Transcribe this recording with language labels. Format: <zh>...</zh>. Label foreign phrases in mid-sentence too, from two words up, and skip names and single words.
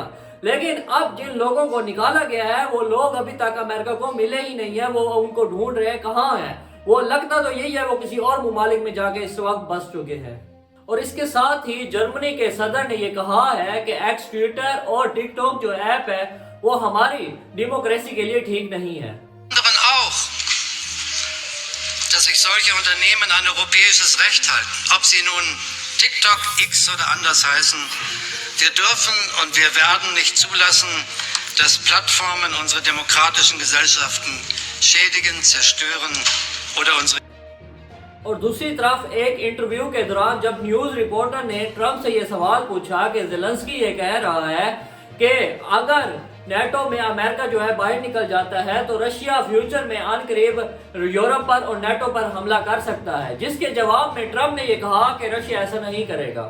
<ur>لیکن اب جن لوگوں کو نکالا گیا ہے وہ لوگ ابھی تک امریکہ کو ملے ہی نہیں ہیں، وہ ان کو ڈھونڈ رہے ہیں کہاں ہیں. وہ لگتا تو یہی ہے وہ کسی اور ممالک میں جا کے اس وقت بس چکے ہیں. اور اس کے ساتھ ہی جرمنی کے صدر نے یہ کہا ہے کہ ایکس ٹویٹر اور ٹک ٹاک جو ایپ ہے وہ ہماری ڈیموکریسی کے لیے ٹھیک نہیں ہے.</ur> <de>Auch, dass sich solche Unternehmen an europäisches Recht halten, ob sie nun TikTok, X oder anders heißen. Wir dürfen und wir werden nicht zulassen, dass Plattformen unsere demokratischen Gesellschaften schädigen, zerstören oder unsere.</de> <ur>اور دوسری طرف ایک انٹرویو کے دوران جب</ur> <en>news reporter</en> <ur>نے ٹرمپ سے یہ سوال پوچھا کہ زیلنسکی یہ کہہ رہا ہے کہ اگر نیٹو میں امریکہ جو ہے باہر نکل جاتا ہے تو رشیا فیوچر میں عن قریب یورپ پر اور نیٹو پر حملہ کر سکتا ہے، جس کے جواب میں ٹرمپ نے یہ کہا کہ رشیا ایسا نہیں کرے گا.</ur>